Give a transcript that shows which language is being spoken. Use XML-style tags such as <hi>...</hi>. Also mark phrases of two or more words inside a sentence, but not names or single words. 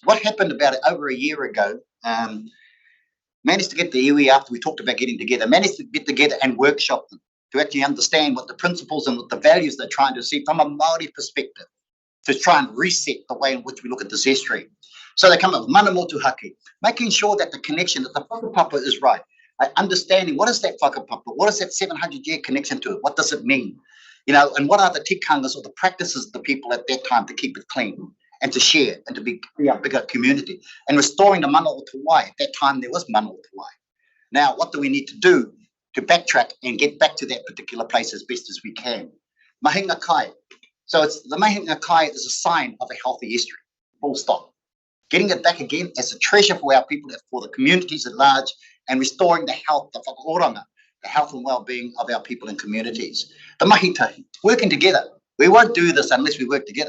<en>What happened about over a year ago, managed to get the iwi after we talked about getting together, managed to get together and workshop them to actually understand what the principles and what the values they're trying to see from a Māori perspective, to try and reset the way in which we look at this history. So they come up with</en> <mi>mana motuhake,</mi> <en>making sure that the connection, that the whakapapa is right. Understanding what is that whakapapa, what is that 700-year connection to it, what does it mean? You know, and what are the tikangas or the practices of the people at that time to keep it clean and to share and to be a bigger community. And restoring the</en> <mi>mana o te wai.</mi> <en>At that time there was</en> <mi>mana o te wai.</mi> <en>Now what do we need to do to backtrack and get back to that particular place as best as we can?</en> <mi>Mahinga kai.</mi> <en>So it's the</en> <mi>Mahinga kai</mi> <en>is a sign of a healthy history, full stop. Getting it back again as a treasure for our people, for the communities at large, and restoring the health, the whakaoranga, the health and well-being of our people and communities. The mahitahi, working together. We won't do this unless we work together.</en>